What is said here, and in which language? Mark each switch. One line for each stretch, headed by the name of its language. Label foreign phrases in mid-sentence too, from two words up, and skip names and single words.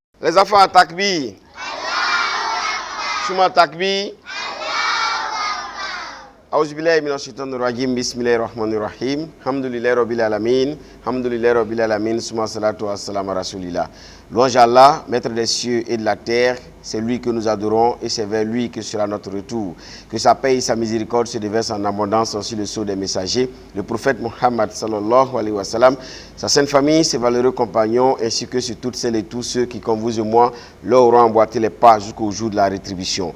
French: Les enfants,
Arabic: تكبير. ثم تكبير. أعوذ بالله من الشيطان الرجيم. بسم الله الرحمن الرحيم. الحمد لله رب العالمين. الحمد لله رب العالمين. ثم الصلاة والسلام
French: à rasulillah. Louange à Allah, maître des cieux et de la terre, c'est lui que nous adorons et c'est vers lui que sera notre retour. Que sa paix et sa miséricorde se déversent en abondance sur le sceau des messagers, le prophète Mohammed
Arabic: صلى الله عليه وسلم,
French: sa sainte famille, ses valeureux compagnons, ainsi que sur toutes celles et tous ceux qui, comme vous et moi, leur auront emboîté les pas jusqu'au jour de la rétribution.